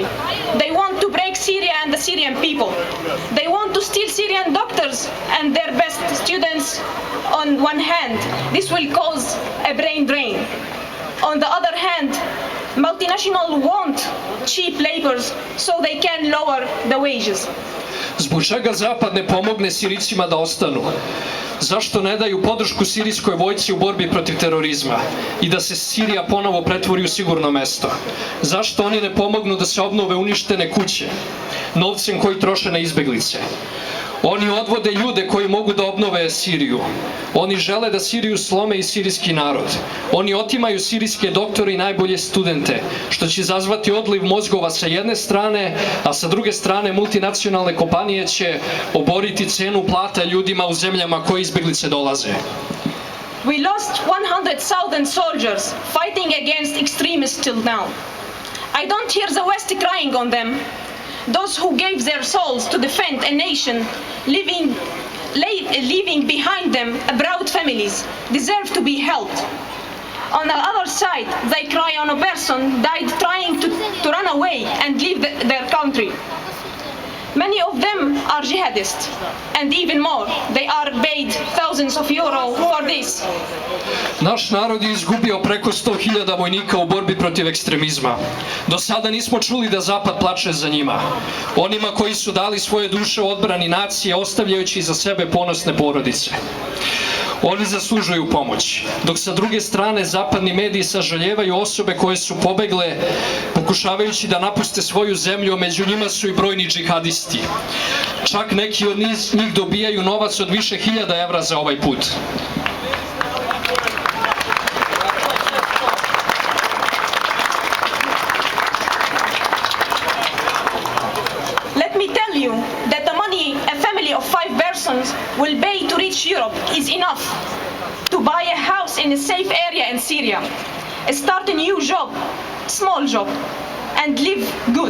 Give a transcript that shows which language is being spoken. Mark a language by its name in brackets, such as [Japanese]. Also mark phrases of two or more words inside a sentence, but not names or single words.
[English] They want to break Syria and the Syrian people. They want to steal Syrian doctors and their best students on one hand. This will cause a brain drain. On the other hand, multinationals want cheap laborers so they can lower the wages. [Serbian] Zbog čega Zapad ne pomogne Sirijcima da ostanu? Zašto ne daju podršku sirijskoj vojsci u borbi protiv terorizma i da se Sirija ponovo pretvori u sigurno mesto? Zašto oni ne pomognu da se obnove uništene kuće novcem koji troše na izbeglice? Oni odvode ljude koji mogu da obnove Siriju. Oni žele da Siriju slome i sirijski narod. Oni otimaju sirijske doktore i najbolje studente, što će izazvati odliv mozgova sa jedne strane, a sa druge strane multinacionalne kompanije će oboriti cenu plata ljudima u zemljama koje izbeglice dolaze. [English] We lost 100,000 soldiers fighting against extremists till now. I don't hear the West crying on them. Those who gave their souls to defend a nation, leaving behind them proud families, deserve to be helped. On the other side, they cry on a person died trying to run away and leave their country. Many of them are jihadists, and even more, they are paid thousands of euros for this. [Serbian] Naš narod je izgubio preko 100.000 vojnika u borbi protiv ekstremizma. Do sada nismo čuli da Zapad plače za njima. Onima koji su dali svoje duše u odbrani nacije, ostavljajući iza sebe ponosne porodice. Oni zaslužuju pomoć, dok sa druge strane zapadni mediji sažaljevaju osobe koje su pobegle pokušavajući da napuste svoju zemlju, a među njima su i brojni džihadisti. Čak neki od njih dobijaju novac od više hiljada evra za ovaj put. [English] Let me tell you that the money a family of 5 persons will pay to reach Europe is enough to buy a house in a safe area in Syria, start a new job, small job, and live good.